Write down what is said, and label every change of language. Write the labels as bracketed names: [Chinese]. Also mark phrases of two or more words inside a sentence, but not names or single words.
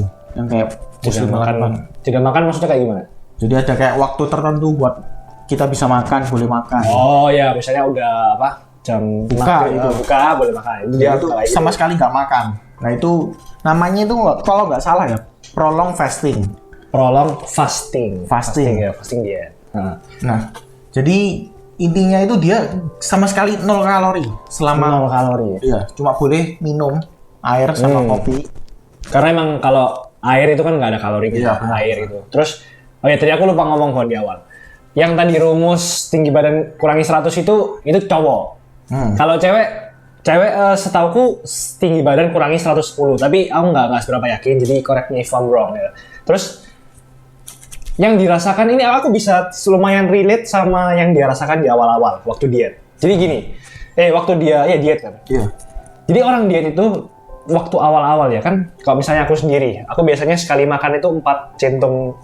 [Indonesian] Yang kayak Jeda makan maksudnya kayak gimana? Jadi ada kayak waktu tertentu buat kita bisa makan, boleh makan. Oh ya, misalnya udah apa? Jam Buka, maghrib, itu. buka boleh makan. Itu Dia dia tuh kayak sama gitu. sekali nggak makan. Nah itu namanya itu kalau nggak salah ya [English] prolong fasting. Prolong fasting. [Indonesian] Fasting. Ya, fasting dia. Nah jadi intinya itu dia sama sekali 0 kalori selama 0 kalori. iya cuma boleh minum air sama kopi. Karena emang kalau air itu kan nggak ada kalori gitu, Iya, benar. air itu. Terus, oh ya tadi aku lupa ngomong Von di awal. Yang tadi rumus tinggi badan kurangi 100 itu cowok. Kalau cewek setauku tinggi badan kurangi 110. Tapi aku nggak seberapa yakin, jadi [English] correct me if I'm wrong [Indonesian] ya. Terus, yang dirasakan ini aku bisa lumayan relate sama yang dia rasakan di awal-awal waktu diet. Jadi gini, waktu dia diet kan. Iya. Jadi orang diet itu waktu awal-awal ya kan, kalau misalnya aku sendiri, aku biasanya sekali makan itu 4 centong,